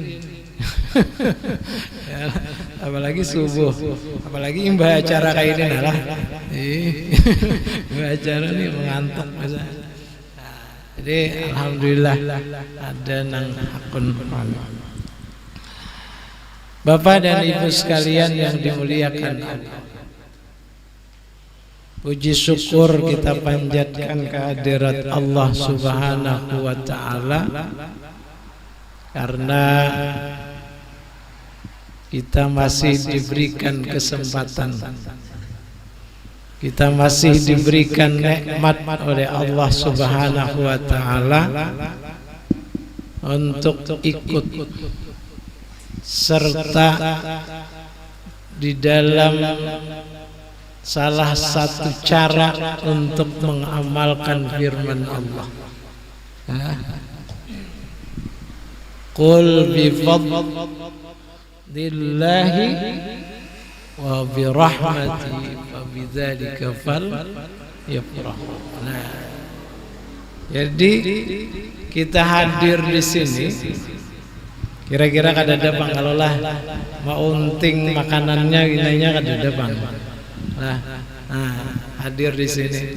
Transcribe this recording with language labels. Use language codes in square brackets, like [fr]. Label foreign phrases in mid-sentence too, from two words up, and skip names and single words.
[bjn] Ya, apalagi subuh, apalagi imbah acara kayak ini lah. Imbah acara nih mengantuk masa. Jadi alhamdulillah ada nang akun. [id] Bapak dan Ibu sekalian yang dimuliakan Allah, puji syukur kita panjatkan kehadirat Allah [ar] سبحانه وتعالى, [id] karena kita masih diberikan kesempatan, kita masih diberikan nikmat oleh Allah [ar] سبحانه وتعالى [id] untuk ikut serta di dalam salah satu cara untuk mengamalkan firman Allah. [ar] قل بفضل الله وبرحمته فبذلك فليفرحوا. [bjn] Nah, jadi kita hadir di sini kira-kira kadada bang, kalau lah mau unting makanannya ginanya kadada bang. Nah, hadir di sini.